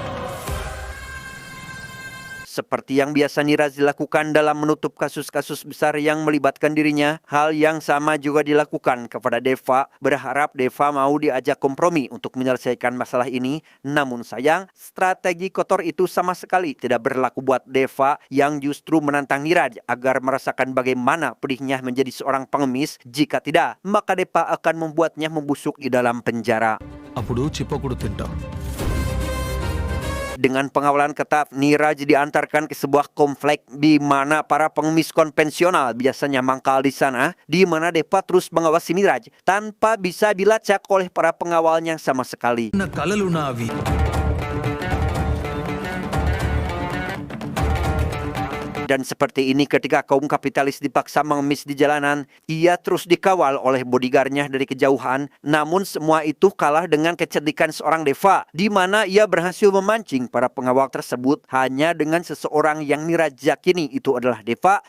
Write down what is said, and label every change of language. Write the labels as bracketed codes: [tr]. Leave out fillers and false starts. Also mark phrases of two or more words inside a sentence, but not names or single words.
[id] Seperti yang biasa Niraj dilakukan dalam menutup kasus-kasus besar yang melibatkan dirinya, hal yang sama juga dilakukan kepada Deva, berharap Deva mau diajak kompromi untuk menyelesaikan masalah ini. Namun sayang, strategi kotor itu sama sekali tidak berlaku buat Deva yang justru menantang Niraj agar merasakan bagaimana pedihnya menjadi seorang pengemis. Jika tidak, maka Deva akan membuatnya membusuk di dalam penjara. [te] అప్పుడు చిప్పకుడు తింటాం. [id] Dengan pengawalan ketat, Niraj diantarkan ke sebuah komplek di mana para pengemis konvensional biasanya mangkal di sana, di mana Deva terus mengawasi Niraj tanpa bisa dilacak oleh para pengawalnya sama sekali. [te] నా కలలు నావి. [id] Dan seperti ini ketika kaum kapitalis dipaksa mengemis di jalanan, ia terus dikawal oleh bodyguardnya dari kejauhan. Namun semua itu kalah dengan kecerdikan seorang Deva, di mana ia berhasil memancing para pengawal tersebut hanya dengan seseorang yang Niraj yakini itu adalah Deva.